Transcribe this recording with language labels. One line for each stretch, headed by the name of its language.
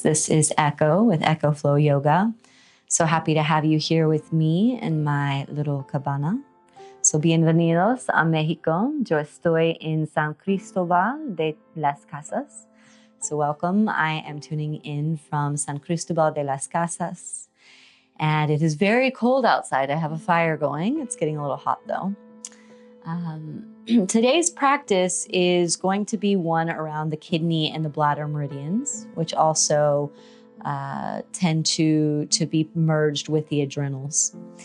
English: This is Echo with Echo Flow Yoga. So happy to have you here with me in my little cabana.
Spanish: So bienvenidos a México. Yo estoy en San Cristobal de las Casas.
English: So welcome. I am tuning in from San Cristobal de las Casas. And it is very cold outside. I have a fire going. It's getting a little hot though. Today's practice is going to be one around the kidney and the bladder meridians, which also tend to be merged with the adrenals.